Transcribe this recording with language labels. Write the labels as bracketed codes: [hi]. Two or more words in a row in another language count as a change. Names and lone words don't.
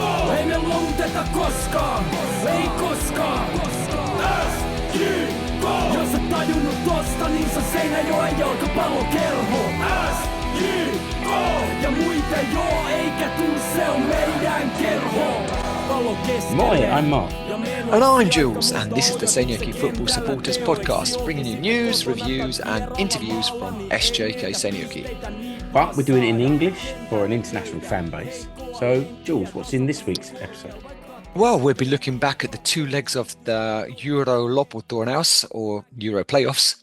[fi] Ei me luovuteta koskaan. Ei koskaan. SJK! Jos et tajunnut tosta, niin se Seinäjoen jalkapallokerho. SJK! Ja muita joo, eikä tuu, se on meidän kerho. Moi, [en] I'm Mark. And I'm Jules, and this is the SJK Football Supporters Podcast, bringing you news, reviews and interviews from SJK SJK. But we're doing it in English for an international fan base. So, Jules, what's in this week's episode? Well, we'll be looking back at the two legs of the Eurolopputurnaus, or Euro playoffs.